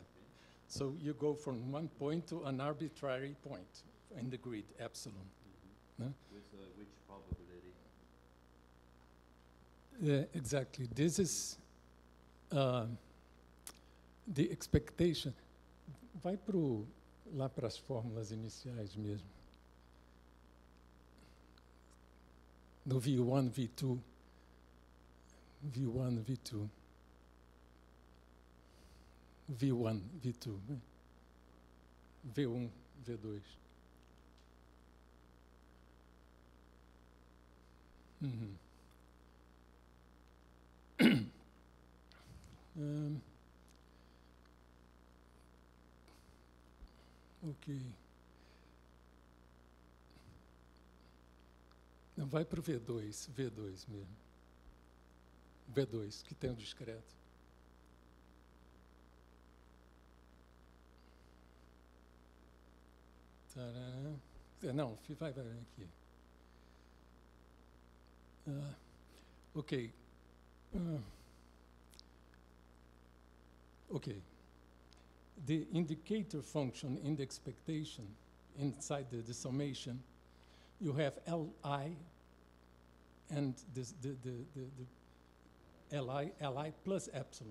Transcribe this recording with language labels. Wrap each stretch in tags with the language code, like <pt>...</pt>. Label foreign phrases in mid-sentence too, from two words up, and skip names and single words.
<en>So you go from one point to an arbitrary point in the grid, epsilon. Mm-hmm. No? With which probability? Exactly. This is the expectation.</en> <pt>Vai lá para as fórmulas iniciais mesmo. No V1, V2. V1, V2. V1, V2. Né? V1, V2. Uhum. Ok. Não, vai para o V2 mesmo. V2, que tem o discreto. Tará. Não, vai aqui. Ok. Ok.</pt> <en>The indicator function in the expectation inside the summation, you have Li and the Li plus epsilon.</en>